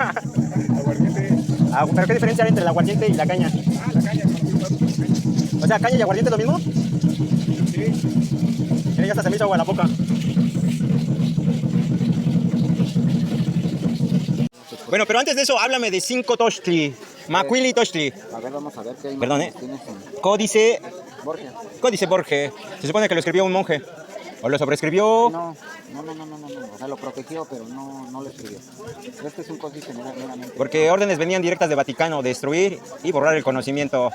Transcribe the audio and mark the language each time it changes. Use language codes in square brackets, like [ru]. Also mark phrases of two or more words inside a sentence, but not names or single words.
[es] Aguardiente. Ah, ¿pero qué diferencia hay entre el aguardiente y la caña? La caña. O sea, ¿caña y aguardiente es lo mismo? Mira, ya hasta se me hizo agua la boca. Bueno, pero antes de eso, háblame de 5 tochtli. [nah] Macuili tochtli. [es] A ver, vamos a ver qué hay. Perdón, tienes en Códice. Borges. Códice Borges. Se supone que lo escribió un monje. ¿O lo sobreescribió? No. O sea, lo protegió, pero no lo escribió. Este es un códice meramente. Porque órdenes venían directas de Vaticano, destruir y borrar el conocimiento.